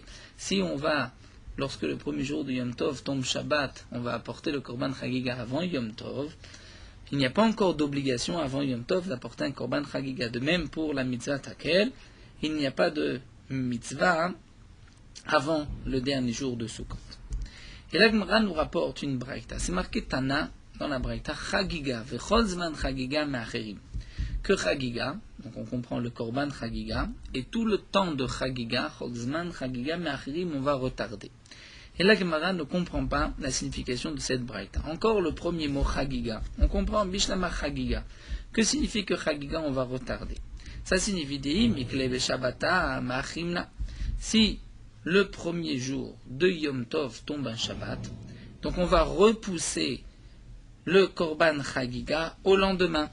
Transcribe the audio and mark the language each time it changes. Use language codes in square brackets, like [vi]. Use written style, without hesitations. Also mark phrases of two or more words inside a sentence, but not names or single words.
[fr] Si on va, lorsque le premier jour de Yom Tov tombe Shabbat, on va apporter le [he] קרבן חגיגה [fr] avant Yom Tov, il n'y a pas encore d'obligation avant Yom Tov d'apporter un [he] קרבן חגיגה. [fr] De même pour la mitzvah Takel, il n'y a pas de mitzvah avant le dernier jour de Sukkot. Et la Gemara nous rapporte une braïta. C'est marqué Tana dans la braïta Chagiga, [he] וכל זמן חגיגה מאחרים. [fr] Que Chagiga, donc on comprend le [he] קרבן חגיגה, [fr] et tout le temps de Chagiga, [he] כל זמן חגיגה מאחרים, [fr] on va retarder. Et la Gemara ne comprend pas la signification de cette braïta. Encore le premier mot Chagiga. On comprend [he] בשלמא חגיגה. [fr] Que signifie que Chagiga on va retarder? Ça signifie [he] דאי איקלע שבתא מאחרינלה. [fr] Si le premier jour de Yom Tov tombe un Shabbat, donc on va repousser le [he] קרבן חגיגה [fr] au lendemain.